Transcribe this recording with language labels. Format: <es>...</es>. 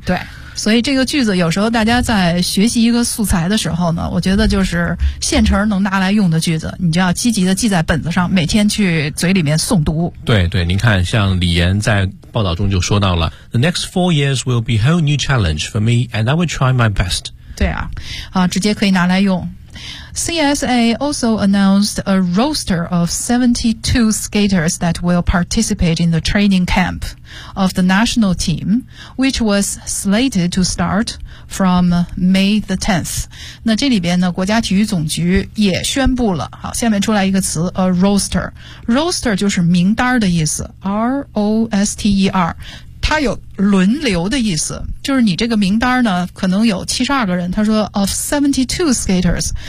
<zh>对，所以这个句子有时候大家在学习一个素材的时候呢，我觉得就是现成能拿来用的句子，你就要积极的记在本子上，每天去嘴里面诵读。对对，您看像李岩在报道中就说到了</zh> <en>The next 4 years will be a whole new challenge for me and I will try my best。</en> <zh>对啊，啊，直接可以拿来用。</zh> <en>CSA also announced a roster of 72 skaters that will participate in the training campOf the national team, which was slated to start from May the 10th.</en> <zh>那这里边呢，国家体育总局也宣布了。好，下面出来一个词 ，a roster. Roster 就是名单的意思 ，R-O-S-T-E-R. 它有轮流的意思，就是你这个名单呢，可能有72个人。他说</zh> <en>of 72 skaters.</en>